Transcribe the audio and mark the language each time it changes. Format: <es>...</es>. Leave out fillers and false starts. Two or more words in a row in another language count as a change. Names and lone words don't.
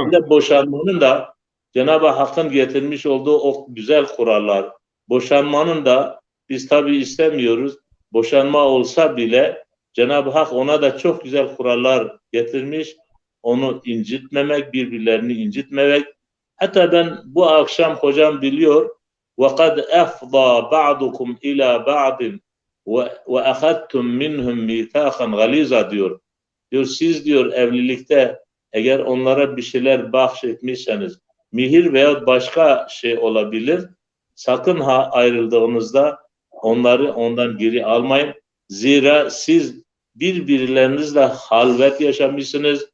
<tr>Bir de boşanmanın da Cenab-ı Hakk'ın getirmiş olduğu o güzel kurallar. Boşanmanın da biz tabii istemiyoruz. Boşanma olsa bile Cenab-ı Hak ona da çok güzel kurallar getirmiş. Onu incitmemek, birbirlerini incitmemek. Hatta ben bu akşam hocam biliyor</tr> <ar>وَقَدْ أَفْضَى بَعْضُكُمْ إِلَى بَعْضٍ وَأَخَذْتُمْ مِنْهُمْ مِيثَاقًا غَلِيظًا</ar> <tr>diyor. Diyor siz diyor evlilikte eğer onlara bir şeyler bahşetmişseniz mihir veya başka şey olabilir. Sakın ha ayrıldığınızda onları ondan geri almayın. Zira siz birbirlerinizle halvet yaşamışsınız.</tr>